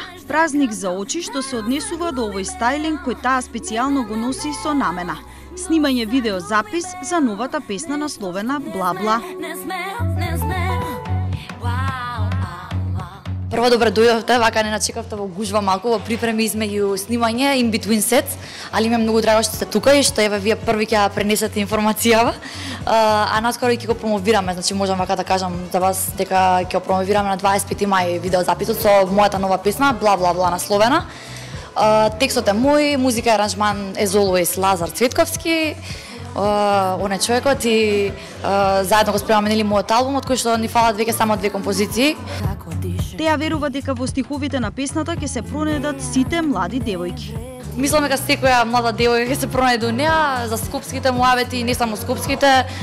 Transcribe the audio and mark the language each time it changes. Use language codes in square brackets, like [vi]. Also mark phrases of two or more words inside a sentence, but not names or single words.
[mk] Празник за очи што се однесува до овој стајлинг кој таа специјално го носи со намена. Снимање видеозапис за новата песна насловена Бла Бла. Прво добре дојдовте, вака не начекавте во гужва малку во припреми измеѓу снимање [en] in between sets, [mk] али ми е многу драго што сте тука и што еве вие први ќе пренесете информацијава. А наскоро ќе го промовираме, значи можам вака да кажам за вас дека ќе го промовираме на 25 мај видеозаписот со мојата нова песна Бла Бла Бла насловена. Текстот е мој, музика и аранжман [en] as always [mk] Лазар Цветковски. Он е човекот и заедно го спремаме нели мојот албум од кој што ни фалат веќе само 2 композиции. Теа верува дека во стиховите на песната ќе се пронајдат сите млади девојки. Мислам дека секоја млада девојка ќе се пронајде у неа, за скопските муавети, не само скопските.